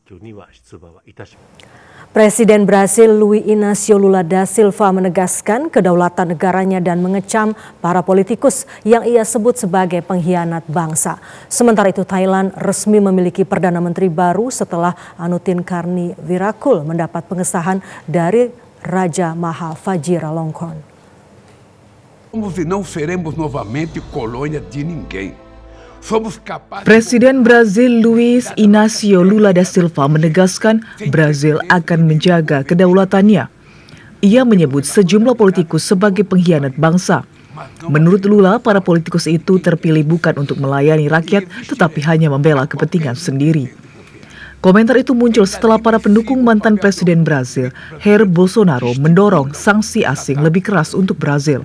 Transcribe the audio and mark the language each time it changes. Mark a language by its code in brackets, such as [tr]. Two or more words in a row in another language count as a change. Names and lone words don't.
[id] Presiden Brasil Luiz Inácio Lula da Silva menegaskan kedaulatan negaranya dan mengecam para politikus yang ia sebut sebagai pengkhianat bangsa. Sementara itu Thailand resmi memiliki Perdana Menteri baru setelah Anutin Karnivirakul mendapat pengesahan dari Raja Maha Vajiralongkorn. [pt] E não seremos novamente colônia de ninguém. Somos capazes. [id] Presiden Brazil Luiz Inácio Lula da Silva menegaskan Brazil akan menjaga kedaulatannya. Ia menyebut sejumlah politikus sebagai pengkhianat bangsa. Menurut Lula, para politikus itu terpilih bukan untuk melayani rakyat, tetapi hanya membela kepentingan sendiri. Komentar itu muncul setelah para pendukung mantan Presiden Brazil, Jair Bolsonaro, mendorong sanksi asing lebih keras untuk Brazil.